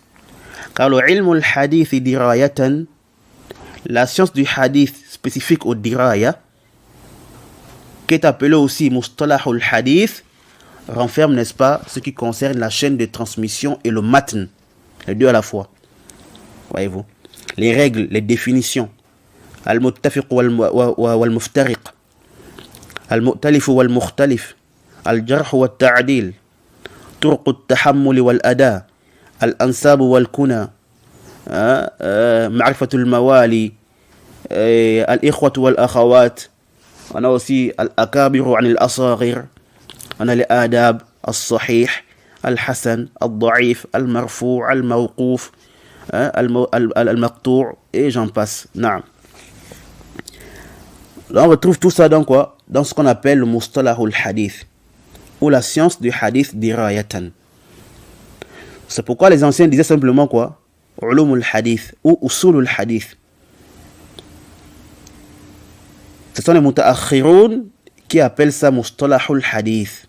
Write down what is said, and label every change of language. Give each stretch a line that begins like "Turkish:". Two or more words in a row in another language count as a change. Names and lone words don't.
French: Car le
Arabic: علم الحديث
French: et dirayatan, la science du hadith spécifique au diraya, qui est appelée aussi
Arabic: مصطلح الحديث,
French: renferme, n'est-ce pas, ce qui concerne la chaîne de transmission et le matn, les deux à la fois. Voyez-vous, les règles, les définitions,
Arabic: المتفق والمفترق، المؤتلف والمختلف، الجرح والتعديل، طرق التحمل والأداء، الأنساب والكنى, معرفة الموالي، الإخوة والأخوات,
French: On a aussi
Arabic: الأكابر عن الأصاغر.
French: On a les adab,
Arabic: الصحيح، الحسن، الضعيف، المرفوع، الموقوف، المقطوع'
French: et j'en passe. Naam. Là, on retrouve tout ça dans quoi? Dans ce qu'on appelle le
Arabic: مصطلح الحديث,
French: ou la science du hadith dirayatan. C'est pourquoi les anciens disaient simplement quoi?
Arabic: علوم الحديث
French: ou
Arabic: أصول الحديث.
French: Ce sont les muta'akhiroun qui appellent ça
Arabic: مصطلح الحديث.